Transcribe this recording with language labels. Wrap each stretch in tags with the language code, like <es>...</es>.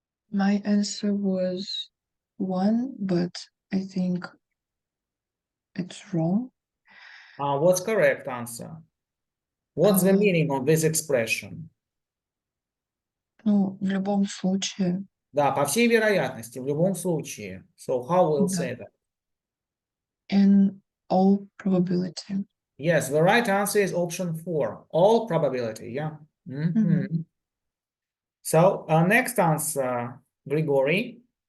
<en>My answer was 1, but I think it's wrong. what's correct answer? What's the meaning of this expression?</en> <ru>Ну, в любом случае, Да, по всей вероятности, в любом случае.</ru> <en>So how we'll</en> <ru>Да.</ru> <en>say that? in all probability. Yes, the right answer is option 4. All probability, yeah. So next answer, Grigory.</en>